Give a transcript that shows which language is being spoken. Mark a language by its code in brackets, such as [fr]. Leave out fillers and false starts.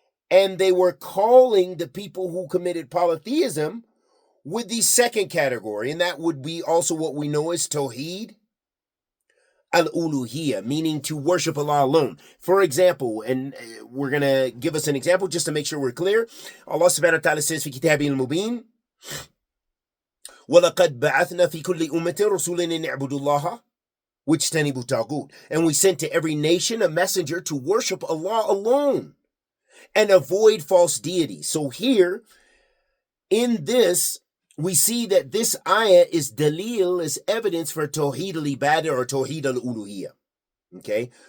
[en] And they were calling the people who committed polytheism with the second category, and that would be also what we know as Tawheed al-Uluhiyyah, meaning to worship Allah alone. For example, and we're going to give us an example just to make sure we're clear. Allah subhanahu wa ta'ala says [ar] في كتابه المبين وَلَقَدْ بَعَثْنَا فِي كُلِّ أُمَّةٍ رَسُولًا أَنِ اعْبُدُوا اللَّهَ وَاجْتَنِبُوا الطَّاغُوتَ. [en] And we sent to every nation a messenger to worship Allah alone and avoid false deities. So here, in this, we see that this ayah is dalil, is evidence for Tawheed al-Ibadah or Tawheed al-Uluhiyyah. Okay?